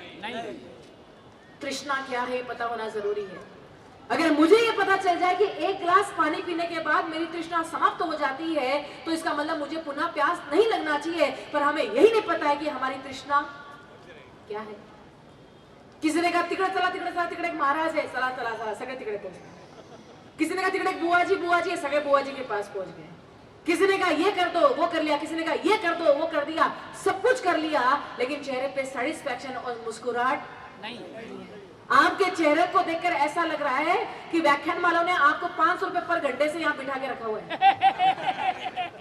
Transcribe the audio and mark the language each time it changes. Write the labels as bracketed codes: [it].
[hi] नहीं। तृष्णा क्या है पता होना जरूरी है। अगर मुझे ये पता चल जाए कि एक गिलास पानी पीने के बाद मेरी तृष्णा समाप्त हो जाती है, तो इसका मतलब मुझे पुनः प्यास नहीं लगना चाहिए। पर हमें यही नहीं पता है कि हमारी तृष्णा क्या है। किसी ने कहा [mr] तिकडे चला, तिकडे चला, तिकडे एक महाराज है, चला चला चला, सगळे तिकडे पहुंच। [hi] किसी ने कहा तिकडे एक बुआजी है, सगळे बुआजी के पास पहुंच गए। किसी ने कहा ये कर दो, वो कर लिया, किसी ने कहा ये कर दो, वो कर दिया, सब कुछ कर लिया, लेकिन चेहरे पे सेटिस्फैक्शन और मुस्कुराहट नहीं। आपके चेहरे को देखकर ऐसा लग रहा है कि व्याख्यान वालों ने आपको 500 रुपए पर घंटे से यहाँ बिठा के रखा हुआ है।